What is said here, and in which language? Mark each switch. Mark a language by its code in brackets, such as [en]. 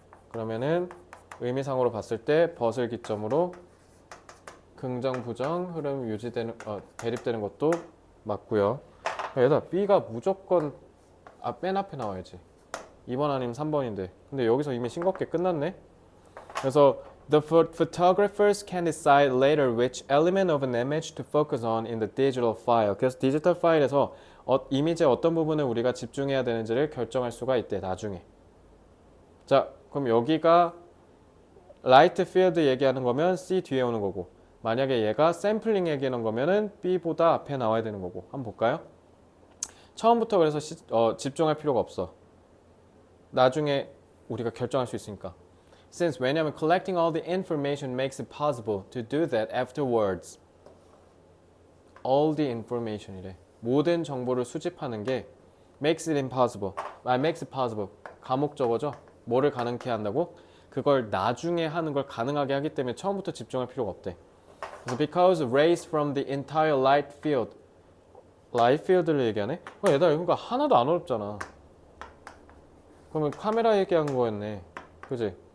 [ko] 그러면은 의미상으로 봤을 때 벗을 기점으로 긍정, 부정 흐름 유지되는 대립되는 것도 맞고요. 얘들아, B가 무조건 맨 앞에 나와야지. 2번 아니면 3번인데. 근데 여기서 이미 싱겁게 끝났네. 그래서 [en] the photographers can decide later which element of an image to focus on in the digital file. [ko] 그래서 디지털 파일에서 이미지의 어떤 부분을 우리가 집중해야 되는지를 결정할 수가 있대, 나중에. 자, 그럼 여기가 라이트 필드 얘기하는 거면 C 뒤에 오는 거고, 만약에 얘가 샘플링 얘기하는 거면은 B보다 앞에 나와야 되는 거고. 한번 볼까요? 처음부터 그래서 집중할 필요가 없어. 나중에 우리가 결정할 수 있으니까. [en] Since [ko] 왜냐면 [en] collecting all the information makes it possible to do that afterwards. All the information이래. [ko] 모든 정보를 수집하는 게 [en] makes it impossible. makes it possible. [ko] 가목적어죠. 뭐를 가능케 한다고? 그걸 나중에 하는 걸 가능하게 하기 때문에 처음부터 집중할 필요가 없대. 그래서 [en] because rays from the entire light field. [ko] 라이트 필드를 얘기하네? 얘들아, 그러니까 하나도 안 어렵잖아. 그러면 카메라 얘기한 거였네. 그지?